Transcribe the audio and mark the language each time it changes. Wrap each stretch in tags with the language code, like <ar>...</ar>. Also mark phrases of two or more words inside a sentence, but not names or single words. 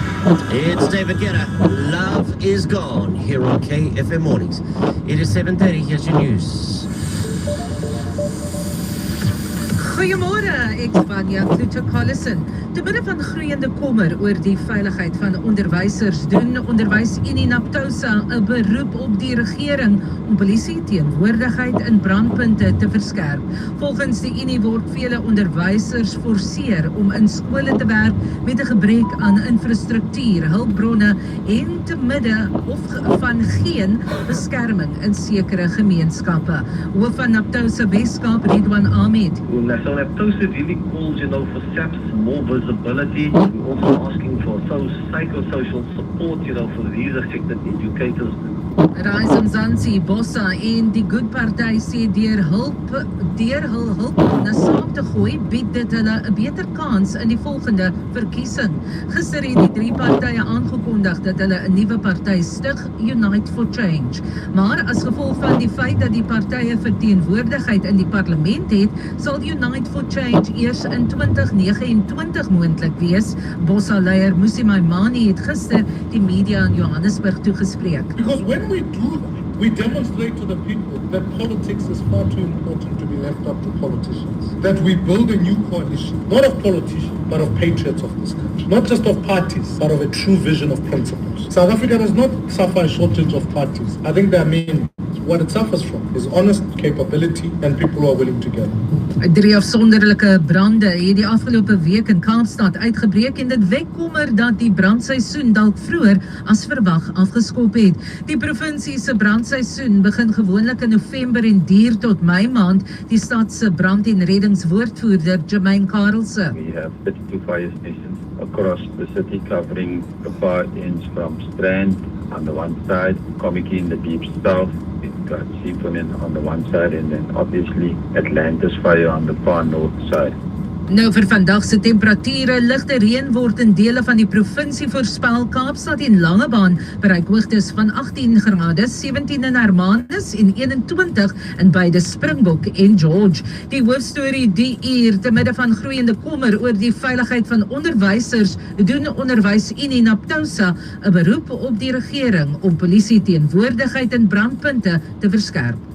<en>It's David Guetta. Love is gone here on KFM Mornings. It is 7:30. Here's your news.</en> <af>Goeiemôre, ek is Vanya Kluter-Collison. Te midde van groeiende kommer oor die veiligheid van onderwysers, doen Onderwysunie Naptousa 'n beroep op die regering om polisie teenwoordigheid in brandpunte te verskerp. Volgens die Unie word vele onderwysers forceer om in skole te werk met 'n gebrek aan infrastruktuur, hulpbronne en te midde van geen beskerming in sekere gemeenskappe. Hoof van Naptousa Weskaap, Ridwan Ahmed.</af> <en>So Naptousa really calls, for SAPS more visibility. We're also asking for psychosocial support, for these affected educators.</en> <af>Rise Mzansi, Bossa en die Good Party sê deur hul hulpbronne saam te gooi, bied dit hulle 'n beter kans in die volgende verkiesing. Gister het die drie partye aangekondig dat hulle 'n nuwe party stig, Unite for Change. Maar as gevolg van die feit dat die partye verteenwoordigheid in die parlement het, sal Unite for Change eers in 2029 moontlik wees. Bossa-leier Musi Maimane het gister die media in Johannesburg toegespreek.</af> <en>Because when we do that, we demonstrate to the people that politics is far too important to be left up to politicians. That we build a new coalition, not of politicians, but of patriots of this country. Not just of parties, but of a true vision of principles. South Africa does not suffer a shortage of parties. I think there are many. What it suffers from is honest capability and people who are willing to get.</en> <af>3 afsonderlike brande het die afgelope week in Kaapstad uitgebreek en dit wek kommer dat die brandseisoen dalk vroeër as verwag afgeskop het. Die provinsie se brandseisoen begin gewoonlik in November en duur tot Mei maand, die stad se brand- en reddingswoordvoerder Jermaine Karelse.</af> <en>We have 32 fire stations across the city covering the far ends from Strand on the one side, Kommetjie in the deep south, we've got Seafonin on the one side, and then obviously Atlantis fire on the far north side.</en> <af>Nou vir vandag se temperature, ligte reën word in dele van die provinsie voorspel. Kaapstad en Langebaan bereik hoogtes van 18 grade, 17 in Hermanus en 21 in beide Springbok en George. Die hoofstorie die uur, te midde van groeiende kommer oor die veiligheid van onderwysers, doen Onderwysunie Naptousa 'n beroep op die regering om polisie teenwoordigheid in brandpunte te verskerp.</af>